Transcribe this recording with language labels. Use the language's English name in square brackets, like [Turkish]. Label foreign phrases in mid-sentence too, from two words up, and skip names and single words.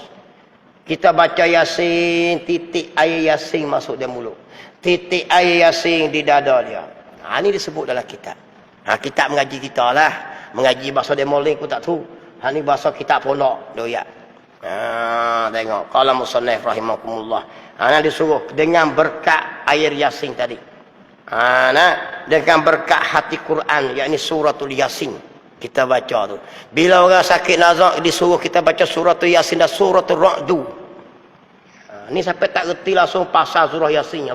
[Malay] Kita baca Yasin, titik air Yasin masuk dalam mulut. Titik air Yasin di dada dia. Ini disebut dalam kitab. Kitab mengaji kita lah. Mengaji bahasa demoling aku tak tahu. Ini bahasa kitab pondok. Doyak. Tengok. [Arabic] قال المصنف رحمكم الله. [Malay] Ini disuruh dengan berkat air Yasin tadi. Dengan berkat hati Quran. Yakni suratul Yasin. Kita baca tu. Bila orang sakit nazak disuruh kita baca suratul Yasin dan suratul Ra'du. Ni sampai tak reti langsung pasal surah Yasin.